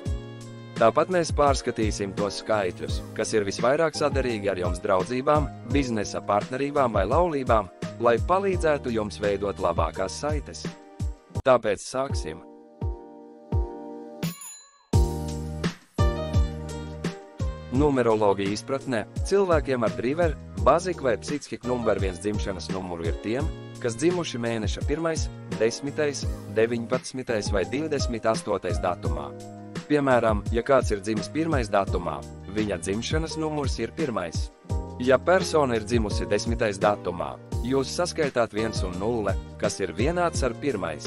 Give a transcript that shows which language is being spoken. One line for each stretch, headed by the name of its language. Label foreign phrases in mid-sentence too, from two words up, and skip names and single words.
Latvian: Tāpat mēs pārskatīsim tos skaitļus, kas ir visvairāk saderīgi ar jums draudzībām, biznesa partnerībām vai laulībām, lai palīdzētu jums veidot labākās saites. Tāpēc sāksim! Numeroloģija izpratnē cilvēkiem ar
English: driver, basic
Latvian: vai
English: psychic number
Latvian: 1 dzimšanas numuru ir tiem, kas dzimuši mēneša 1., 10., 19. vai 28. datumā. Piemēram, ja kāds ir dzimis 1. datumā, viņa dzimšanas numurs ir 1. Ja persona ir dzimusi 10. datumā, jūs saskaitāt 1 un 0, kas ir vienāds ar 1.